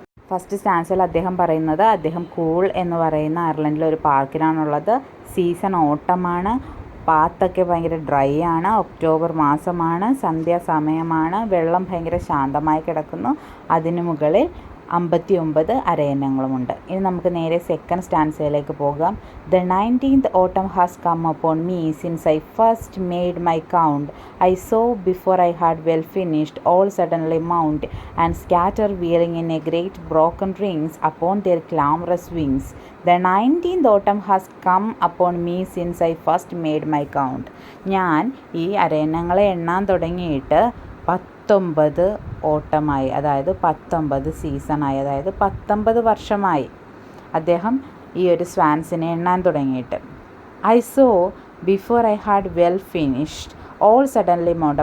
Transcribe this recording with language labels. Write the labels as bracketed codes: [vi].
[ml] First സ്റ്റാൻസിൽ അദ്ദേഹം പറയുന്നത് അദ്ദേഹം കൂൾ എന്ന് പറയുന്ന അയർലൻഡിലെ ഒരു പാർക്കിലാണുള്ളത്. സീസൺ ഓട്ടമാണ്. പാത്തൊക്കെ ഭയങ്കര ഡ്രൈ ആണ്. ഒക്ടോബർ മാസമാണ്. സന്ധ്യാസമയമാണ്. വെള്ളം ഭയങ്കര ശാന്തമായി കിടക്കുന്നു. അതിന് മുകളിൽ 59 അരയന്നങ്ങളുമുണ്ട്. ഇനി നമുക്ക് നേരെ സെക്കൻഡ് സ്റ്റാൻസയിലേക്ക് പോകാം. [en] The 19th autumn has come upon me since I first made my count. I saw before I had well finished all suddenly mount and scatter wheeling in a great broken rings upon their clamorous wings. The 19th autumn has come upon me since I first made my count. [ml] ഞാൻ ഈ അരയന്നങ്ങളെ എണ്ണാൻ തുടങ്ങിയിട്ട് 19 ഓട്ടമായി, അതായത് 19 സീസണായി, അതായത് 19 വർഷമായി അദ്ദേഹം ഈ ഒരു സ്വാൻസിനെ എണ്ണാൻ തുടങ്ങിയിട്ട്. [en] I saw before I had well finished all suddenly mount.